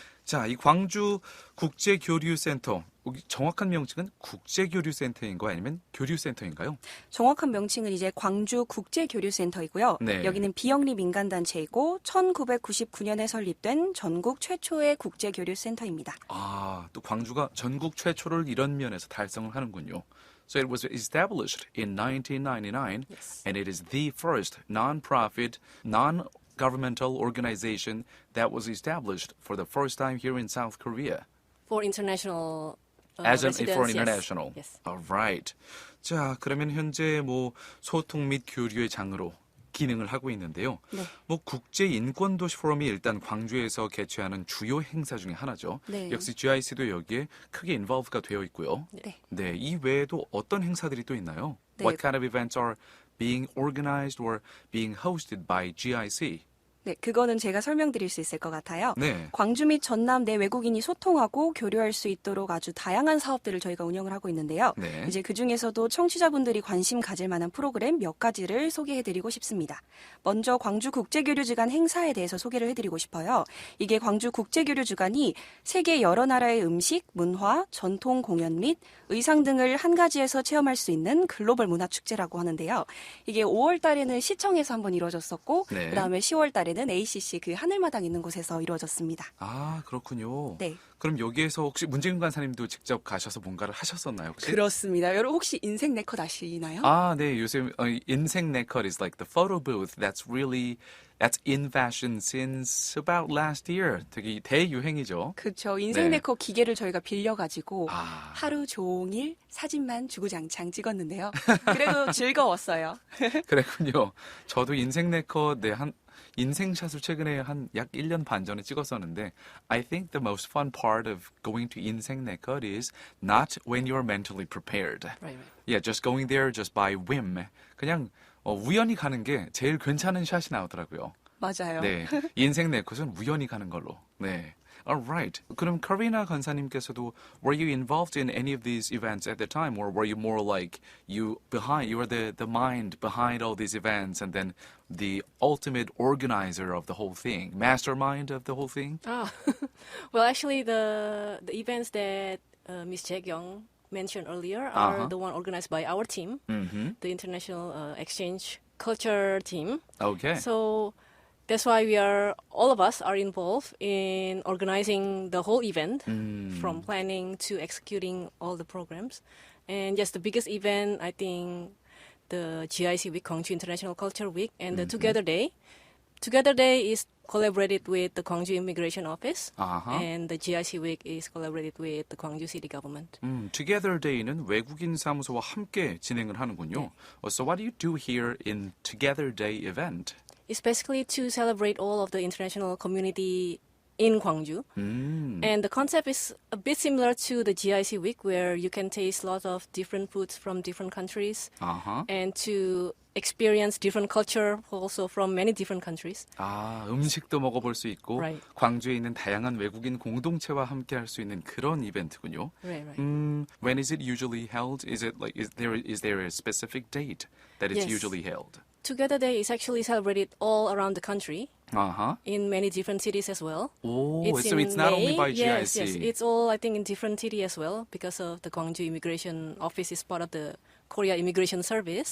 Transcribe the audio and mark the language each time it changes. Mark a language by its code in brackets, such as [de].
[ko] 자, 이 광주 국제교류센터, 여기 정확한 명칭은 국제교류센터인가요? 아니면 교류센터인가요? 정확한 명칭은 이제 광주 국제교류센터이고요. 네. 여기는 비영리 민간단체이고 1999년에 설립된 전국 최초의 국제교류센터입니다. 아, 또 광주가 전국 최초를 이런 면에서 달성을 하는군요. [en] So it was established in 1999 Yes. and it is the first non-profit, non-governmental organization that was established for the first time here in South Korea. For international As a residents, for yes. international. Yes. Alright. [ko] 자, 그러면 현재 뭐 소통 및 교류의 장으로 기능을 하고 있는데요. 네. 뭐 국제 인권 도시 포럼이 일단 광주에서 개최하는 주요 행사 중에 하나죠. 네. 역시 GIC도 여기에 크게 인볼브가 되어 있고요. 네. 네, 이 외에도 어떤 행사들이 또 있나요? 네. [en] What kind of events are being organized or being hosted by GIC? [ko] 네, 그거는 제가 설명드릴 수 있을 것 같아요. 네. 광주 및 전남 내 외국인이 소통하고 교류할 수 있도록 아주 다양한 사업들을 저희가 운영을 하고 있는데요. 네. 이제 그 중에서도 청취자분들이 관심 가질 만한 프로그램 몇 가지를 소개해드리고 싶습니다. 먼저 광주 국제교류주간 행사에 대해서 소개를 해드리고 싶어요. 이게 광주 국제교류주간이 세계 여러 나라의 음식, 문화, 전통 공연 및 의상 등을 한 가지에서 체험할 수 있는 글로벌 문화축제라고 하는데요. 이게 5월 달에는 시청에서 한번 이루어졌었고 네. 그다음에 10월 달에는 ACC 그 하늘마당 있는 곳에서 이루어졌습니다. 아, 그렇군요. 네. 그럼 여기에서 혹시 문재인 간사님도 직접 가셔서 뭔가를 하셨었나요, 혹시? 그렇습니다. 여러분 혹시 인생 네컷 아시나요? 아, 네. [en] 요즘 인생 네컷 is like the photo booth that's in fashion since about last year. [ko] 되게 대유행이죠. 그렇죠. 인생 네. 네컷 기계를 저희가 빌려가지고 아. 하루 종일 사진만 주구장창 찍었는데요. 그래도 즐거웠어요. 그랬군요. 저도 인생 네컷 한 인생샷을 최근에 한 약 1년 반 전에 찍었었는데 [en] I think the most fun part of going to 인생 네컷 is not when you're mentally prepared. Right, right. Yeah, just going there just by whim. [ko] 그냥 우연히 가는 게 제일 괜찮은 샷이 나오더라고요. 맞아요. 네, 인생 네컷은 우연히 가는 걸로. 네. Alright. 그럼 카리나 간사님께서도 [en] were you involved in any of these events at the time, or were you more like you were the mind behind all these events, and then the ultimate organizer of the whole thing, mastermind of the whole thing? Ah, well, actually, the events that Miss Jae-kyung mentioned earlier are Uh-huh. the one organized by our team, Mm-hmm. the International Exchange Culture team. Okay. So that's why all of us are involved in organizing the whole event, from planning to executing all the programs. And just the biggest event, I think, the GIC Week, Gwangju International Culture Week, and the Together Day. Together Day is collaborated with the Gwangju Immigration Office, Uh-huh. and the GIC Week is collaborated with the Gwangju City Government. [ko] Together Day는 외국인 사무소와 함께 진행을 하는군요. [en] So what do you do here in Together Day event? It's basically to celebrate all of the international community in Gwangju. And the concept is a bit similar to the GIC Week, where you can taste lots of different foods from different countries Uh-huh. and to experience different culture also from many different countries. [ko] 아, 음식도 먹어볼 수 있고 [en] Right. [ko] 광주에 있는 다양한 외국인 공동체와 함께 할 수 있는 그런 이벤트군요. [en] Right, right. When is it usually held? Is it like is there a specific date that it's usually held? Together Day is actually celebrated all around the country Uh-huh. in many different cities as well. Oh, so in it's not only May. Yes, GIC. yes. It's all, I think, in different city as well, because of the Gwangju Immigration Office is part of the Korea Immigration Service.